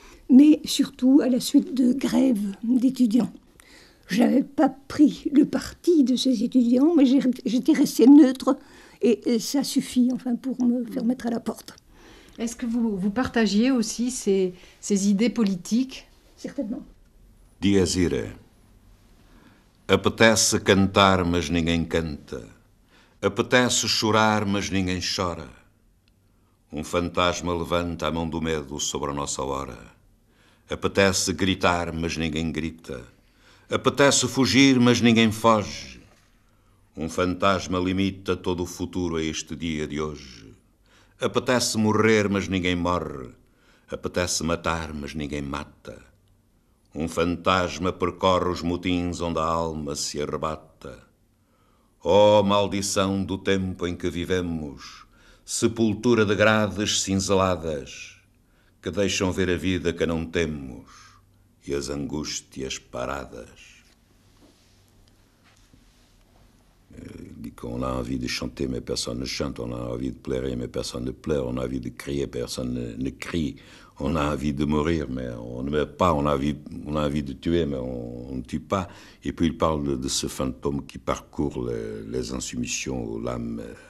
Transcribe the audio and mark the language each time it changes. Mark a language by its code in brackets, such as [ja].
[fr] Mais surtout à la suite de grèves d'étudiants. Je n'avais pas pris le parti de ces étudiants, mais j'étais restée neutre et ça suffit enfin, pour me faire mettre à la porte. Est-ce que vous partagiez aussi ces idées politiques ? Certainement. [la] Dias irae. [pt] Apetece cantar, mas ninguém canta. Apetece chorar, mas ninguém chora. Fantasma levanta a mão do medo sobre a nossa hora. Apetece gritar, mas ninguém grita. Apetece fugir, mas ninguém foge. Fantasma limita todo o futuro a este dia de hoje. Apetece morrer, mas ninguém morre. Apetece matar, mas ninguém mata. Fantasma percorre os motins onde a alma se arrebata. Oh, maldição do tempo em que vivemos, sepultura de grades cinzeladas, que deixam ver a vida que não temos e as angústias paradas. [fr] Dit qu'on a envie de chanter, mais personne ne chante. On a envie de pleurer, mais personne ne pleure. On a envie de crier, personne ne crie. On a envie de mourir, mais on ne meurt pas. On a envie de tuer, mais on ne tue pas. Et puis il parle de ce fantôme qui parcourt les insoumissions, l'âme.